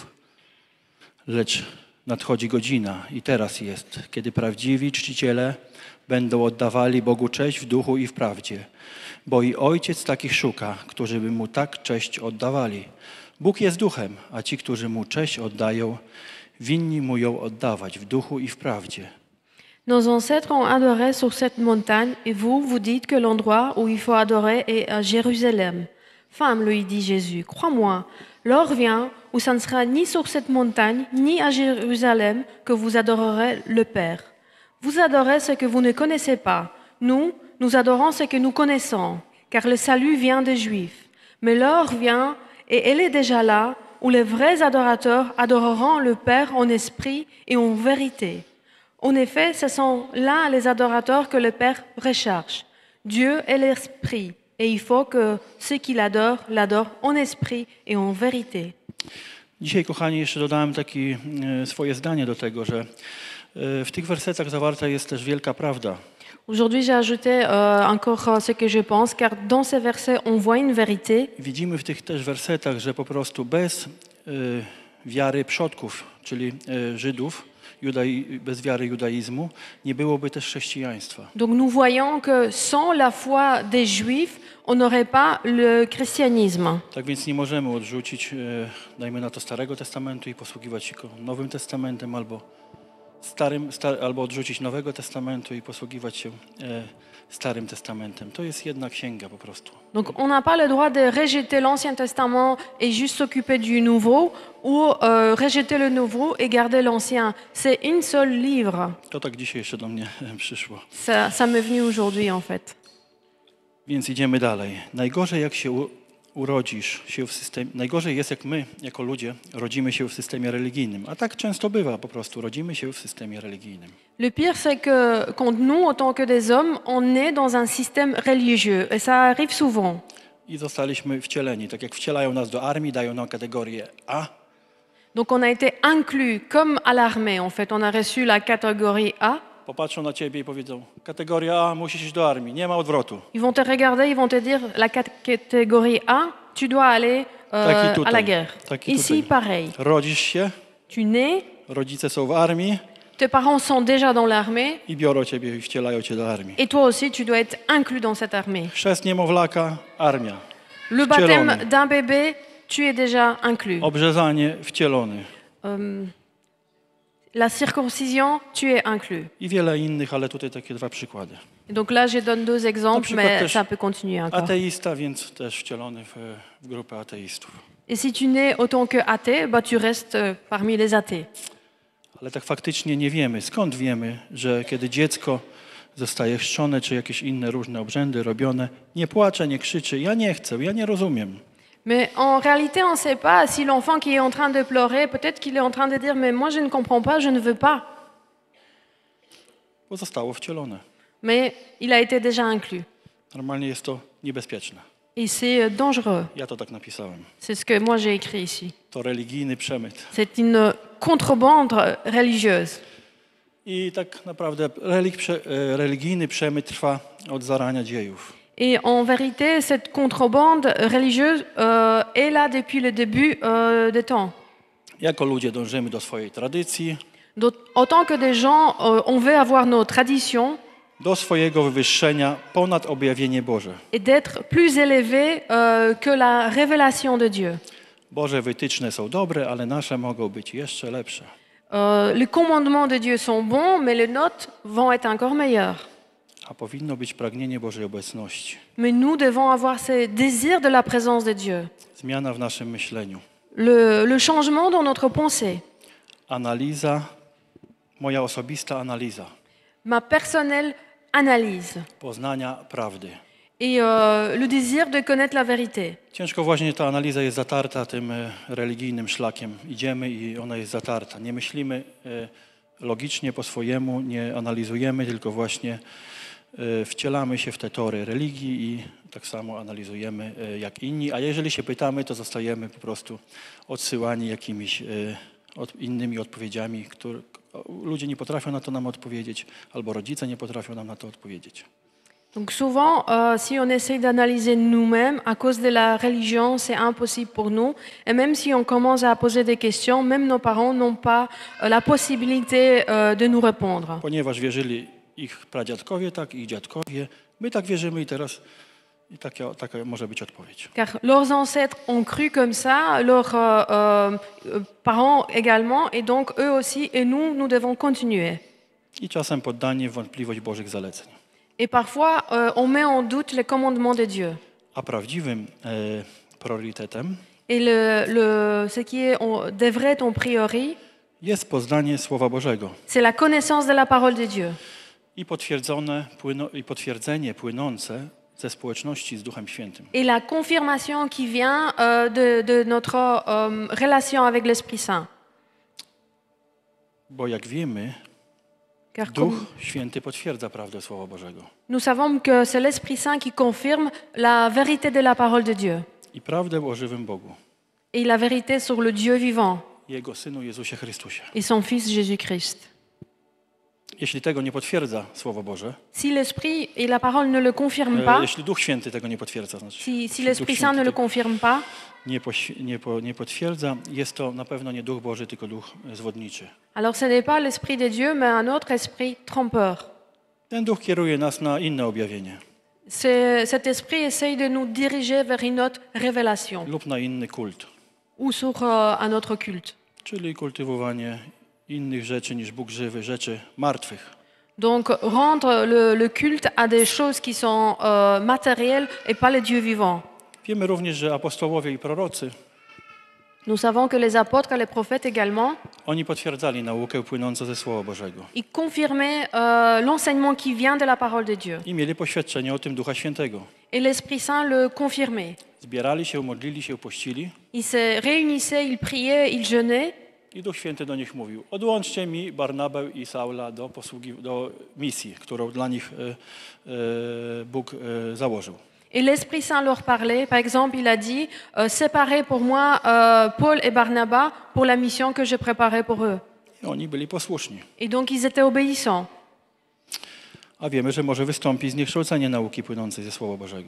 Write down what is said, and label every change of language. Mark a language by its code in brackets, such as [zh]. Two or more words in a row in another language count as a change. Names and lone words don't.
[pl] Lecz nadchodzi godzina i teraz jest, kiedy prawdziwi czciciele będą oddawali Bogu cześć w duchu i w prawdzie. Bo i Ojciec takich szuka, którzy by Mu tak cześć oddawali. Bóg jest duchem, a ci, którzy Mu cześć oddają, winni Mu ją oddawać w duchu i w prawdzie. [fr] Nos ancêtres ont adoré sur cette montagne et vous, vous dites que l'endroit où il faut adorer est à Jérusalem. Femme, lui dit Jésus, crois-moi, l'heure vient où ça ne sera ni sur cette montagne, ni à Jérusalem que vous adorerez le Père. Vous adorez ce que vous ne connaissez pas. Nous adorons ce que nous connaissons, car le salut vient des Juifs. Mais l'heure vient, et elle est déjà là, où les vrais adorateurs adoreront le Père en esprit et en vérité. En effet, ce sont là les adorateurs que le Père recherche. Dieu est l'esprit et il faut que ceux qui l'adorent en esprit et en vérité. [pl] Dzisiaj, kochani, jeszcze dodałem takie swoje zdanie do tego, że w tych wersetach zawarta jest też wielka prawda. [fr] Aujourd'hui, j'ai ajouté encore ce que je pense, car dans ces versets, on voit une vérité. [pl] Widzimy w tych też wersetach, że po prostu bez wiary przodków, czyli Żydów, bez wiary judaizmu, nie byłoby też chrześcijaństwa. [fr] Donc nous voyons que sans la foi des Juifs, on n'aurait pas le christianisme. [pl] Tak więc nie możemy odrzucić, dajmy na to, Starego Testamentu i posługiwać się Nowym Testamentem, albo odrzucić Nowego Testamentu i posługiwać się Starym Testamentem. To jest jedna księga po prostu. [fr] Donc on n'a pas le droit de rejeter l'Ancien Testament et juste s'occuper du Nouveau, ou rejeter le Nouveau et garder l'Ancien. C'est une seule livre. [pl] To tak dzisiaj jeszcze do mnie przyszło. [fr] Ça m'est venu aujourd'hui en fait. [pl] Więc idziemy dalej. Najgorzej jak się urodzisz się w systemie, najgorzej jest jak my, jako ludzie, rodzimy się w systemie religijnym. A tak często bywa po prostu, rodzimy się w systemie religijnym. [fr] Le pire, c'est que quand nous, en tant que des hommes, on est dans un système religieux. Et ça arrive souvent. [pl] I zostaliśmy wcieleni. Tak jak wcielają nas do armii, dają nam kategorię A. [fr] Donc on a été inclus comme à l'armée. En fait, on a reçu la catégorie A. [pl] Popatrzą na ciebie i powiedzą, kategoria A, musisz iść do armii, nie ma odwrotu. [fr] Ils vont te regarder, ils vont te dire, la catégorie A, tu dois aller à la guerre. Ici, pareil. [pl] Rodzisz się, [fr] Tu nais, [pl] rodzice są w armii [fr] tes parents sont déjà dans l'armée, [pl] i biorą ciebie i wcielają cię do armii. [fr] et toi aussi, tu dois être inclus dans cette armée. [pl] Chrzest niemowlaka, armia. [fr] Le baptême d'un bébé, tu es déjà inclus. [pl] Obrzezanie, wcielony. [fr] La circoncision, tu es inclus. [pl] I wiele innych, ale tutaj takie dwa przykłady. [fr] Donc là, je donne deux exemples, mais ça peut continuer encore. [pl] Ateista, więc też wcielony w grupę ateistów. [fr] Et si tu nais autant que athée, bah, tu restes parmi les athées. [pl] Ale tak faktycznie nie wiemy. Skąd wiemy, że kiedy dziecko zostaje chrzczone, czy jakieś inne różne obrzędy robione, nie płacze, nie krzyczy, ja nie chcę, ja nie rozumiem. [fr] Mais en réalité, on ne sait pas si l'enfant qui est en train de pleurer, peut-être qu'il est en train de dire « mais moi je ne comprends pas, je ne veux pas ». [pl] Bo zostało wcielone. [fr] Mais il a été déjà inclus. [pl] Normalnie jest to niebezpieczne. [fr] Et c'est dangereux. [pl] Ja to tak napisałem. [fr] C'est ce que moi j'ai écrit ici. [pl] To religijny przemyt. [fr] C'est une contrebande religieuse. [pl] I tak naprawdę religijny przemyt trwa od zarania dziejów. [fr] Et en vérité, cette contrebande religieuse est là depuis le début des temps. [pl] Jako ludzie dążymy do swojej tradycji, [fr] Donc, en tant que des gens, on veut avoir nos traditions [pl] do swojego wywyższenia ponad objawienie Boże. [fr] et d'être plus élevés que la révélation de Dieu. [pl] Boże wytyczne są dobre, ale nasze mogą być jeszcze lepsze. [fr] Les commandements de Dieu sont bons, mais les nôtres vont être encore meilleurs. [pl] A powinno być pragnienie Bożej obecności. [fr] Mais nous devons avoir ce désir de la présence de Dieu. [pl] Zmiana w naszym myśleniu. [fr] Le changement dans notre pensée. [pl] Analiza, moja osobista analiza. [fr] Ma personnelle analyse. [pl] Poznania prawdy. [fr] Et le désir de connaître la vérité. [pl] Ciężko właśnie ta analiza jest zatarta tym religijnym szlakiem. Idziemy i ona jest zatarta. Nie myślimy logicznie po swojemu, nie analizujemy, tylko właśnie wcielamy się w te tory religii i tak samo analizujemy jak inni. A jeżeli się pytamy, to zostajemy po prostu odsyłani jakimiś innymi odpowiedziami, które ludzie nie potrafią na to nam odpowiedzieć, albo rodzice nie potrafią nam na to odpowiedzieć. [fr] Donc souvent, si on essaye d'analyser nous-mêmes, à cause de la religion, c'est impossible pour nous. Et même si on commence à poser des questions, même nos parents n'ont pas la possibilité de nous répondre. [pl] Ponieważ wierzyli ich pradziadkowie tak, ich dziadkowie, my tak wierzymy i teraz i taka może być odpowiedź. [fr] Car leurs ancêtres ont cru comme ça, leurs parents également, et donc eux aussi, et nous devons continuer. [pl] I czasem poddanie w wątpliwość Bożych zaleceń. [fr] Et parfois, on met en doute les commandements de Dieu. [pl] A prawdziwym priorytetem [fr] Et ce qui devrait être en priori, [pl] jest poznanie Słowa Bożego. [fr] c'est la connaissance de la parole de Dieu. [pl] I potwierdzenie płynące ze społeczności z Duchem Świętym. [fr] et la confirmation qui vient de notre relation avec l'Esprit Saint. [pl] Bo jak wiemy, [fr] Car [pl] Duch [fr] comme [pl] Święty potwierdza prawdę Słowa Bożego. [fr] nous savons que c'est l'Esprit Saint qui confirme la vérité de la parole de Dieu [pl] I prawdę o żywym Bogu, [fr] et la vérité sur le Dieu vivant [pl] Jego Synu Jezusie Chrystusie. [fr] et son Fils Jésus-Christ. [pl] Jeśli tego nie potwierdza Słowo Boże, [fr] Si l'Esprit et la parole ne le confirment pas, [pl] jeśli Duch Święty tego nie potwierdza, znaczy, [fr] si [pl] jeśli [fr] l'Esprit [pl] Duch [fr] Saint ne le [pl] Święty [fr] confirme pas, [pl] nie potwierdza, jest to na pewno nie Duch Boży, tylko Duch zwodniczy. [fr] alors ce n'est pas l'Esprit de Dieu, mais un autre esprit trompeur. [pl] Ten Duch kieruje nas na inne objawienie [fr] Cet esprit essaye de nous diriger vers une autre révélation [pl] lub na inny kult, [fr] ou sur un autre culte. [pl] czyli kultywowanie innych rzeczy niż Bóg żywy, rzeczy martwych. [fr] Donc rendre le culte à des choses qui sont matérielles et pas le Dieu vivant. [pl] Wiemy również, że apostołowie i prorocy, [fr] Nous savons que les apôtres et les prophètes également, [pl] oni potwierdzali naukę płynącą ze Słowa Bożego [fr] ils confirmaient l'enseignement qui vient de la parole de Dieu. [pl] i mieli poświadczenie o tym Ducha Świętego. [fr] Et l'Esprit Saint le confirmait. [pl] Zbierali się, modlili się, pościli [fr] Ils se réunissaient, ils priaient, ils jeûnaient. [pl] i Duch Święty do nich mówił: odłączcie mi Barnabę i Saula do misji, którą dla nich Bóg założył. [fr] Et l'Esprit Saint leur parlait. Par exemple, il a dit, séparez pour moi Paul et Barnabas pour la mission que je préparais pour eux. [pl] I oni byli posłuszni. [fr] Et donc, ils étaient obéissants. [pl] A wiemy, że może wystąpić zniekształcenie nauki płynącej ze Słowa Bożego.